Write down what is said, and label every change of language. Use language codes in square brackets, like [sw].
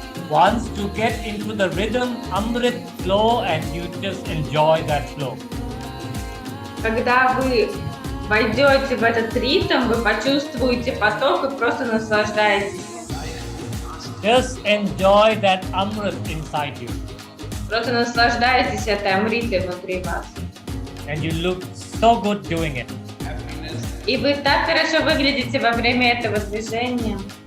[en] Once to get into the rhythm, Amrit flow, and you just enjoy that flow. [ru] Когда вы войдете в этот ритм, вы почувствуете поток и просто наслаждаетесь. [en] Just enjoy that Amrit inside you. [ru] Просто наслаждаетесь этой амритой внутри вас. [en] And you look so good doing it. [ru] И вы так хорошо выглядите во время этого движения.